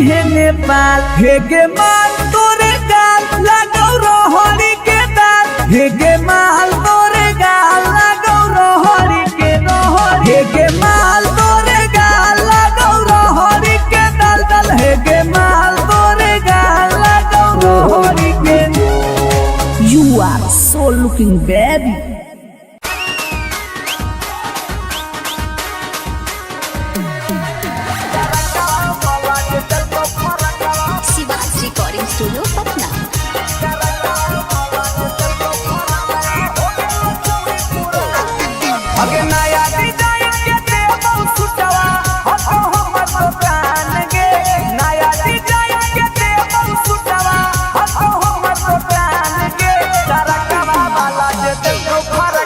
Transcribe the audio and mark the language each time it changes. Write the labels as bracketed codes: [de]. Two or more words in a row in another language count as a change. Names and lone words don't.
[mai] है नेपाल हे गे माल तोरे गाल लगौ रोहड़ी के दाल हे गे माल तोरे गाल लगौ रोहड़ी के रोहड़ी हे गे माल तोरे गाल लगौ रोहड़ी के दल हे गे माल तोरे गाल लगौ रोहड़ी के [en] You are so looking baby. [mai] शिवाज रिकॉर्डिंग स्टूडियो पटना। अगे नया डिजाइन के देबो सुटवा हतो हमर तो प्राण गे नया डिजाइन के देबो सुटवा हतो हमर तो प्राण गे तरकवा वाला जे देखो